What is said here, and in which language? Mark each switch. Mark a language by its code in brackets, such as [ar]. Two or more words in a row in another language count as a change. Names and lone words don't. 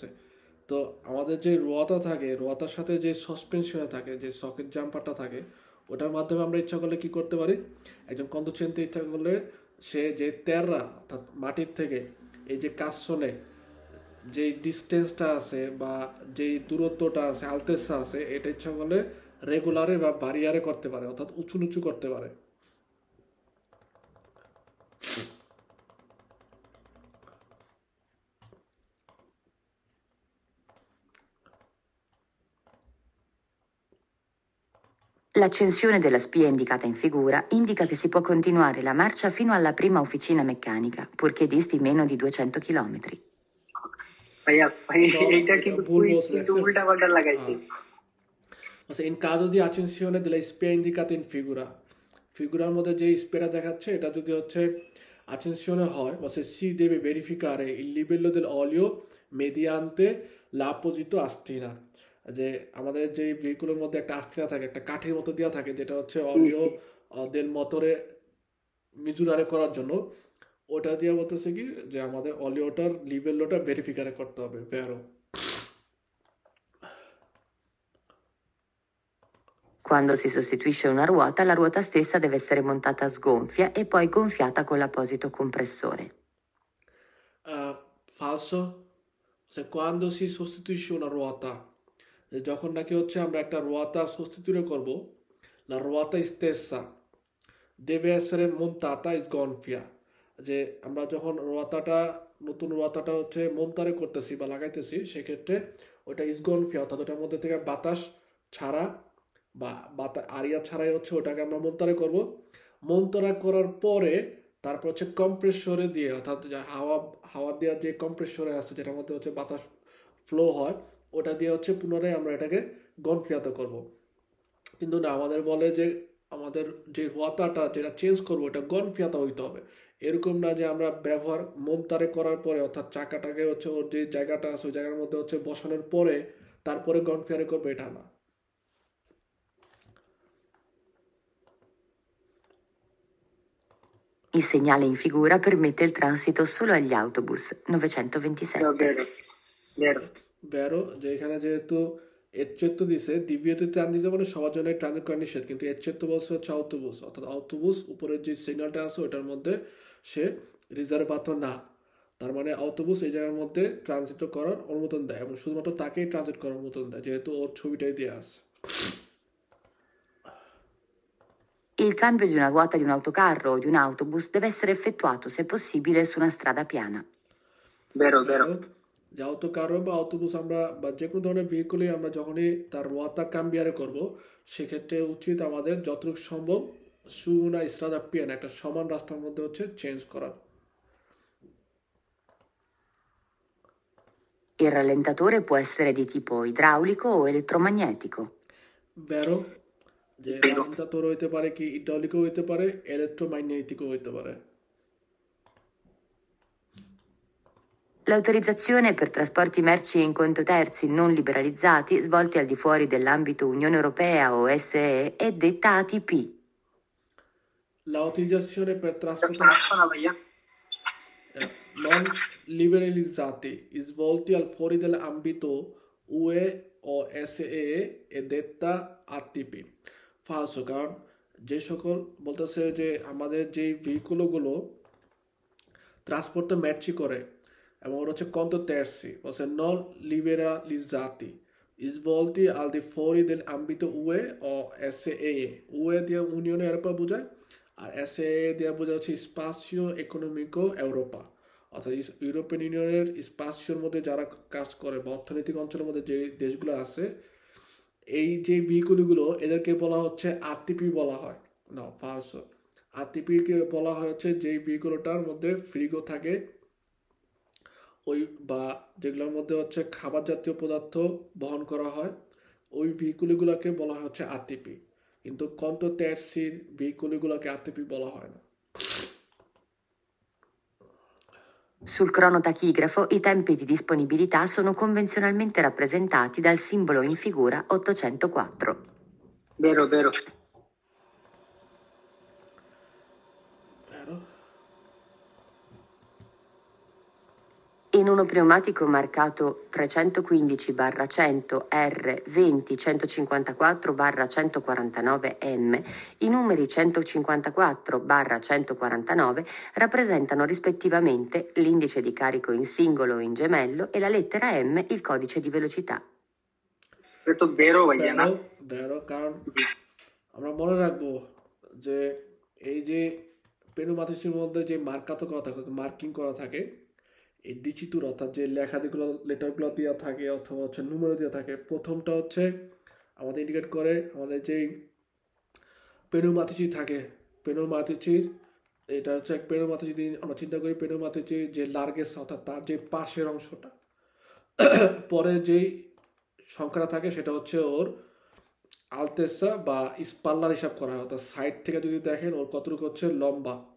[bn] তো আমাদের যে রোয়াতা থাকে, রোয়াতার সাথে যে সাসপেনশনে থাকে, যে সকেট জাম্পারটা থাকে, ওটার মাধ্যমে আমরা ইচ্ছা করলে কি করতে পারি, একজন কন্ডুসেন্টে ইচ্ছা করলে সে যে তেররা অর্থাৎ মাটির থেকে এই যে কাসনে যে ডিস্টেন্সটা আছে বা যেই দূরত্বটা আছে, আলতেসা আছে, এটা ইচ্ছা করলে রেগুলারে বা বারিয়ারে করতে পারে, অর্থাৎ উঁচু নিচু করতে পারে। [it] L'accensione della spia indicata in figura indica che si può continuare la marcia fino alla prima officina meccanica, purché disti meno di 200 km. [bn] ভাইয়া এইটা কিন্তু উল্টা পাল্টা লাগাইছি। [it] In caso di accensione della spia indicata in figura, [bn] figuraর মধ্যে যে স্পিয়াটা দেখাচ্ছে এটা যদি হচ্ছে accensione হয়, [it] si deve verificare il livello dell'olio mediante l'apposito astina। [bn] যে আমাদের যে ভেহিকুলের মধ্যে একটা আস্তিনা থাকে, একটা কাঠির মতো দেওয়া থাকে, যেটা হচ্ছে [it] olio del motore [bn] মিজুরারে করার জন্য, ওটা দিয়ে বলতেছে কি যে আমাদের অলিওটার লিভেলটা ভেরিফিকারে করতে হবে। [it] vero? Quando si sostituisce una ruota, la ruota stessa deve essere montata a sgonfia e poi gonfiata con l'apposito compressore. Falso. Se quando si sostituisce una ruota, [bn] যখন নাকি হচ্ছে আমরা একটা রোয়াতা sostituire করব, [it] la ruota stessa deve essere montata e sgonfia। [bn] যে আমরা যখন নতুন রোয়াতাটা হচ্ছে মন্তারে করতেছি বা লাগাইতেছি, সেক্ষেত্রে ওটা স্গনফিয়া অর্থাৎ ওটার মধ্যে থেকে বাতাস ছাড়া বা আরিয়া ছাড়াই হচ্ছে ওটাকে আমরা মন্তারে করব। মন্তারা করার পরে তারপর হচ্ছে কম্প্রেসরে দিয়ে, অর্থাৎ হাওয়া দেওয়ার যে কম্প্রেসরে আছে যেটার মধ্যে হচ্ছে বাতাস ফ্লো হয়, ওটা দিয়ে হচ্ছে পুনরায় আমরা এটাকে গনফিয়াত করব। কিন্তু না, আমাদের বলে যে আমাদের যে রোয়াতাটা যেটা চেঞ্জ করবো ওটা গনফিয়াতা হইতে হবে। এরকম না যে আমরা ব্যবহার মন্তারে করার পরে অর্থাৎ চাকাটাকে হচ্ছে ওর যে জায়গাটা আছে ওই জায়গার মধ্যে হচ্ছে বসানোর পরে তারপরে গনফিয়ারে করবে, এটা না। [it] Il segnale in figura permette il transito solo agli autobus 927. Vero, [bn] যে এখানে যেহেতু এচ্চেত্ত দিছে, দিবিয়েতে ট্রানজিট মানে সবার জন্য ট্রানজিট করা নিষেধ, কিন্তু এচ্চেত্ত বলছে হচ্ছে অটোবুস, অর্থাৎ অটোবুস উপরের যে সিগন্যালটা আছে ওটার মধ্যে সে রিজার্ভাতো না, তার মানে অটোবুস এই জায়গার মধ্যে ট্রানজিট করার অনুমোদন দেয় এবং শুধুমাত্র তাকেই ট্রানজিট করার অনুমোদন দেয়, যেহেতু ওর ছবিটাই দিয়ে আছে। [it] Il cambio di una ruota di un autocarro o di un autobus deve essere effettuato, se possibile, su una strada piana. Vero. [bn] যে autocarro বা অটোবুস আমরা বা যে কোনো ধরনের ভেহিকুলে আমরা যখনই তার রোয়াতা কাম্বিয়ারে করব, সেক্ষেত্রে উচিত আমাদের যতটুকু সম্ভব [it] su una strada piena, [bn] একটা সমান রাস্তার মধ্যে হচ্ছে চেঞ্জ করার। [it] Il rallentatore può essere di tipo idraulico o elettromagnetico. Vero, [bn] যে rallentatore হইতে পারে কি ইড্রাউলিকও হইতে পারে, ইলেকট্রোম্যাগনেটিকও হইতে পারে। [it] L'autorizzazione per trasporti merci in conto terzi non liberalizzati svolti al di fuori dell'ambito Unione Europea o SE è detta ATP. L'autorizzazione per trasporti non liberalizzati svolti al fuori dell'ambito UE o SE è detta ATP. [bn] ফালসো, কারণ যে সকল বলতেছে যে আমাদের যে ভেহিকুলগুলো ট্রান্সপোর্টে ম্যাচি করে এবং ওরা হচ্ছে [it] conto terzi, [bn] বলছে [it] non liberalizzati svolti al di fuori dell'ambito UE o SEE। [bn] UE দিয়ে [it] Unione Europea [bn] বোঝায় আর SEE দিয়ে বোঝা হচ্ছে [it] Spazio Economico Europeo, [bn] অর্থাৎ ইউরোপিয়ান ইউনিয়নের স্পাসিওর মধ্যে যারা কাজ করে বা অর্থনৈতিক অঞ্চলের মধ্যে যে দেশগুলো আছে, এই যে ভেহিকুলগুলো এদেরকে বলা হচ্ছে আরটিপি বলা হয়। না, ফার্স্ট আরটিপিকে বলা হয় হচ্ছে যেই ভেহিকুলটার মধ্যে ফ্রিগো থাকে, ওই বা যেগুলোর মধ্যে হচ্ছে খাবার জাতীয় পদার্থ বহন করা হয়, ওই ভেহিকুলগুলোকে বলা হয় হচ্ছে আরটিপি। কিন্তু কন্টো ট্যাক্সির ভেহিকুলগুলোকে আরটিপি বলা হয় না। [it] Sul cronotachigrafo i tempi di disponibilità sono convenzionalmente rappresentati dal simbolo in figura 804. Vero, vero. In uno pneumatico marcato 315/100 R20 154/149M, i numeri 154/149 rappresentano rispettivamente l'indice di carico in singolo o in gemello e la lettera M il codice di velocità. [bn] এটা তো বেরো ভাইয়া না? বেরো, কারণ আমরা মনে রাখবো যে এই যে পেনুমাতিসের মধ্যে যে মার্কিং করা থাকে, এই ডিচিতুর অর্থাৎ যে লেটারগুলো দেওয়া থাকে অথবা হচ্ছে নুমেরো দেওয়া থাকে, প্রথমটা হচ্ছে আমাদের ইন্ডিকেট করে আমাদের যেই পেনুমাতিচি থাকে, পেনুমাতিচির এটা হচ্ছে পেনুমাতিচি যদি আমরা চিন্তা করি, পেনুমাতিচির যে লার্গেস অর্থাৎ তার যে পাশের অংশটা, পরে যেই সংখ্যাটা থাকে সেটা হচ্ছে ওর আলতেসা বা স্পাল্লার হিসাব করা হয়, অর্থাৎ সাইড থেকে যদি দেখেন ওর কতটুকু হচ্ছে লম্বা।